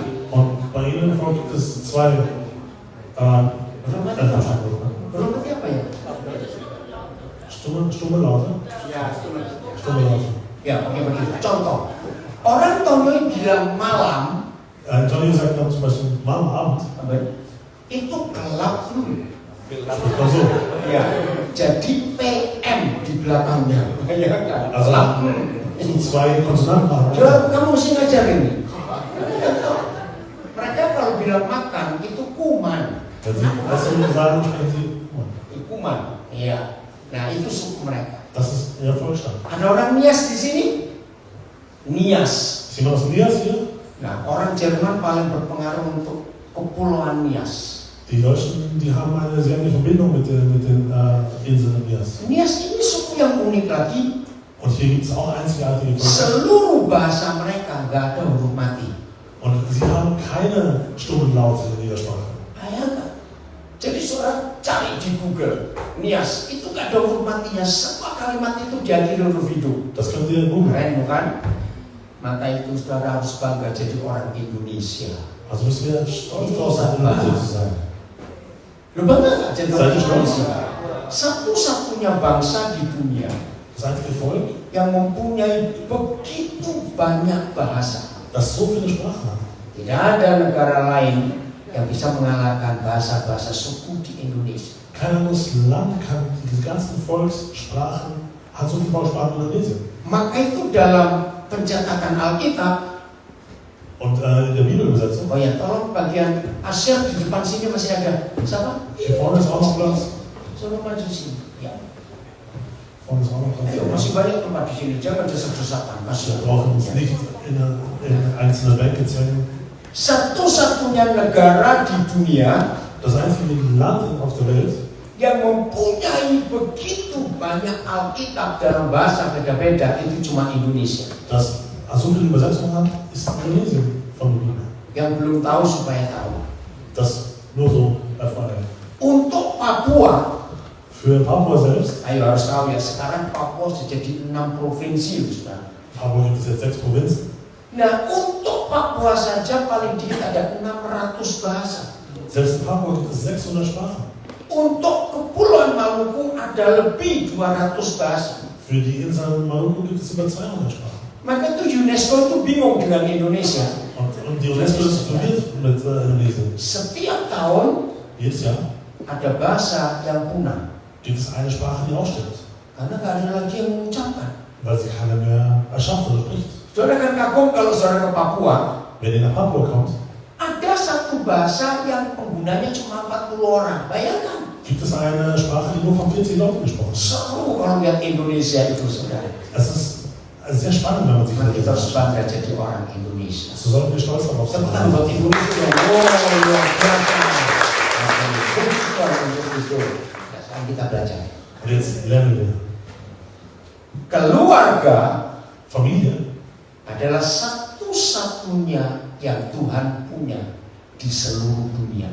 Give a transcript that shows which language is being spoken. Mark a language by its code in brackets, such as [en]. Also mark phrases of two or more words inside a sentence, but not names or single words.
[de] Und bei ihnen gibt es 2 [id] Huruf mati apa ya? [de] stumme Laute. [id] Ya, [de] Stumme Laute. [id] Ya, oke begitu. Contoh, orang Tonggol bilang malam [de] Johnny sagt dann zum Beispiel am Abend. [id] itu gelap. [de] Also, [id] Ya, jadi PM di belakangnya. [de] also so 2 Konsonanten haben. [id] Coba kamu mesti ngajar ini. Mereka kalau bilang makan itu kuman. [de] Wenn sie sagen, sprechen sie. [id] Kuman. Iya. Nah, itu suku mereka. [de] Das ist ihr Volksstamm. [id] Ada orang Nias di sini? Nias. [de] Ist jemand aus Nias hier? [id] Nah, orang Jerman paling berpengaruh untuk Kepulauan Nias. [de] Die Deutschen, sie haben eine Verbindung mit den Inseln Nias. [id] Nias ini suku yang unik lagi. [de] Und hier gibt es auch einzigartige Völker. [id] Seluruh bahasa mereka nggak ada huruf mati. [de] Und sie haben keine stummen Laute in ihrer Sprache. [id] Bayangkan. Jadi saudara cari di Google, Nias itu nggak ada huruf matinya. Semua kalimat itu diakhiri huruf hidup. [de] Das könnt ihr googeln. [id] Keren bukan? Maka itu saudara harus bangga jadi orang Indonesia. [de] Also müssen wir stolz drauf sein, Indonesia zu sein. [id] Lu bangga nggak jadi orang Saya juga. Indonesia? Satu-satunya bangsa di dunia [de] Das einzige Volk, [id] yang mempunyai begitu banyak bahasa. [de] das so viele Sprachen hat. [id] Tidak ada negara lain yang bisa mengalahkan bahasa-bahasa suku di Indonesia. [de] Kein anderes Land kann diese ganzen Volkssprachen, hat so viele Volkssprachen in Indonesien. [id] Maka itu dalam pencetakan Alkitab. [de] Und in der Bibelübersetzung, [id] Oh ya, tolong bagian Asyir di depan sini masih ada. Siapa? [de] hier vorne ist auch noch Platz. [id] Suruh maju sini. Ya. [de] Vorne ist auch noch Platz. [id] Ayo, masih banyak tempat di sini. Jangan desak-desakan. [de] Wir brauchen uns nicht in einzelne Bänke zwängen. [id] Satu-satunya negara di dunia [de] Das einzige Land auf der Welt, [id] yang mempunyai begitu banyak Alkitab dalam bahasa beda-beda itu cuma Indonesia. [de] das so viele Übersetzungen hat, ist Indonesien von der Bibel. [id] Yang belum tahu supaya tahu. [de] Das nur so FYI. [id] Untuk Papua, [de] Für Papua selbst, [id] ayo harus tahu ya, sekarang Papua sudah jadi 6 provinsi loh, saudara. [de] Papua gibt es jetzt 6 Provinzen. [id] Nah, untuk Papua saja paling dikit ada 600 bahasa. [de] Selbst in Papua gibt es 600 Sprachen. [id] Untuk Kepulauan Maluku ada lebih 200 bahasa. [de] Für die Insel Maluku gibt es über 200 Sprachen. [id] Maka itu UNESCO itu bingung dengan Indonesia. [de] Und die UNESCO ist verwirrt mit Indonesien. [id] Setiap tahun [de] Jedes Jahr [id] ada bahasa yang punah. [de] gibt es eine Sprache, die ausstirbt, [id] Karena gak ada lagi yang mengucapkan. weil sie keiner mehr erschafft oder spricht. Saudara kan kagum kalau saudara ke Papua, [de] Wenn ihr nach Papua kommt, [id] ada satu bahasa yang penggunanya cuma 40 orang. Bayangkan. [de] gibt es eine Sprache, die nur von 40 Leuten gesprochen wird. [id] Seru kalau lihat Indonesia itu, saudara. [de] Es ist sehr spannend, wenn man sich [id] Maka kita [de] das [id] harus bangga jadi orang Indonesia. [de] So sollten wir stolz darauf sein. [id] Tepukan buat Indonesia. Wow, luar biasa. Untuk itu. Nah, sekarang kita belajar. [de] Und jetzt lernen wir. [id] Keluarga [de] Familie [id] adalah satu-satunya yang Tuhan punya di seluruh dunia.